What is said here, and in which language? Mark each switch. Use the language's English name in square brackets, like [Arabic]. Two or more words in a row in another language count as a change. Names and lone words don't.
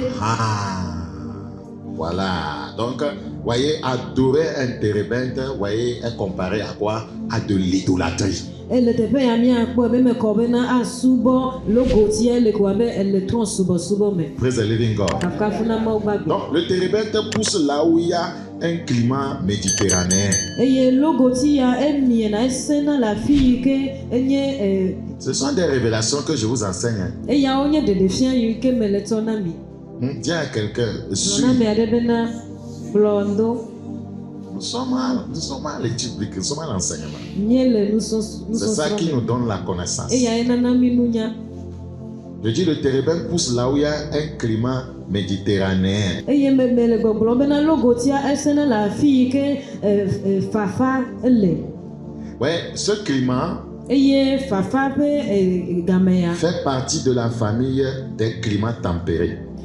[French] Ah, voilà. Donc, voyez, adorer un térébinthe, voyez, est comparé à quoi? À de l'idolâtrie. [Ewe] Le teƒe ya míakpɔ be mekɔ bena asubɔ logotia le ko abe ele trɔ̃subɔsubɔ me. [English] Praise the living God. [Ewe] Kafukafu na Mawu gbagbe. [French] Donc, le térébinthe pousse là où il y a un climat méditerranéen. [Ewe] Eye logoti ya emiena esẽna le afi yi ke enye [French] Ce sont des révélations que je vous enseigne. [Ewe] eyawo nye ɖeɖefia yi ke mele tsɔ na mi. [French] Dis à quelqu'un, [Ewe] Gblɔ na mi aɖe bena kplɔ ŋdɔ. [French] Nous sommes à l'étude biblique, nous sommes à l'enseignement. C'est C'est ça qui nous donne la connaissance. Et Je dis le térébin pousse là où il y a un climat méditerranéen. Ouais, ce climat fait partie de la famille des climats tempérés.